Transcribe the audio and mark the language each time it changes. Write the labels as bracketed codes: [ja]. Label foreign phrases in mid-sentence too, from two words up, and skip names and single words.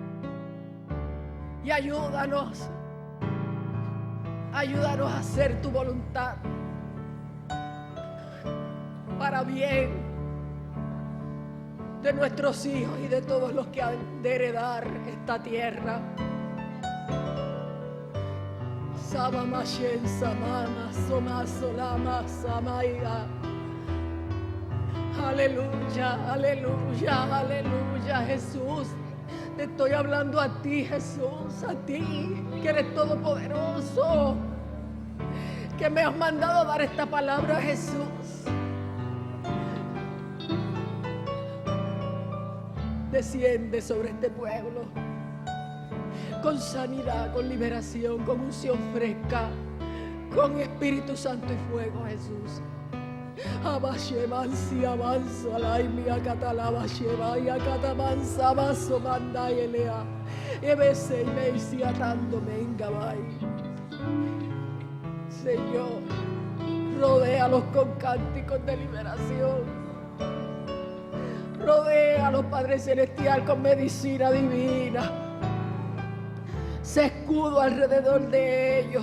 [es] Y ayúdanos. Ayúdanos a hacer tu voluntad. Para bien de nuestros hijos y de todos los que han de heredar esta tierra. Sabamashen samama somasolama samaya. Aleluya, aleluya, aleluya, Jesús. Te estoy hablando a ti, Jesús, a ti, que eres todopoderoso, que me has mandado a dar esta palabra, Jesús. desciende sobre este pueblo. Con sanidad, con liberación, con unción fresca, con Espíritu Santo y fuego, Jesús. Abashemansi avanzo alaimi akatalaba shevaya katamansa abaso mandayelea ebese meisi atando mengabai. Señor, rodéalos con cánticos de liberación. Rodéalos, Padre Celestial, con medicina divina. Se escudo alrededor de ellos.